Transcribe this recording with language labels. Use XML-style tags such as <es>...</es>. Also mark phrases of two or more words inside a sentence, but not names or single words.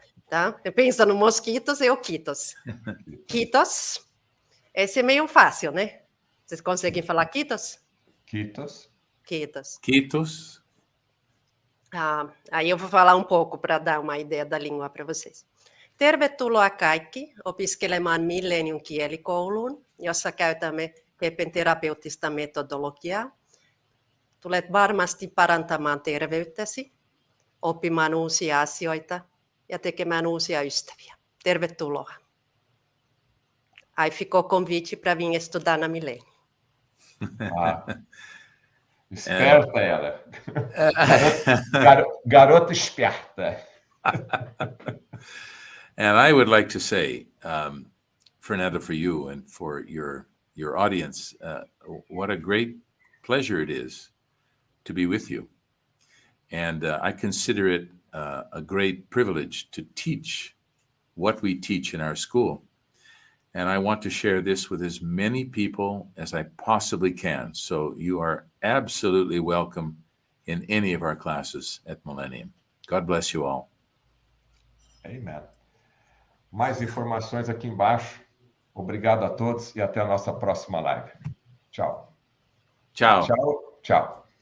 <pt>Pensa no mosquitos, é o kiitos. Kiitos. Esse é meio fácil, né? Vocês conseguem falar kiitos? Kiitos. Kiitos. Kiitos. Aí eu vou falar um pouco para dar uma ideia da língua para vocês.</pt> <fi>Tervetuloa kaikki opiskelemaan Millennium kielikouluun, jossa käytämme Kepen terapeuttista metodologiaa. Tulet varmasti parantamaan terveyttäsi, oppimaan uusia asioita ja tekemään uusia ystäviä. Tervetuloa.</fi> <pt>Aí ficou o convite para vir estudar na Millennium. Esperta ela. Garota esperta.</pt> <en>And I would like to say, Fernando, for you and for your audience, what a great pleasure it is to be with you. And I consider it a great privilege to teach what we teach in our school. And I want to share this with as many people as I possibly can. So you are absolutely welcome in any of our classes at Millennium. God bless you all. Amen.</en> <pt>Mais informações aqui embaixo. Obrigado a todos e até a nossa próxima live. Tchau. Ciao. Tchau. Tchau.</pt>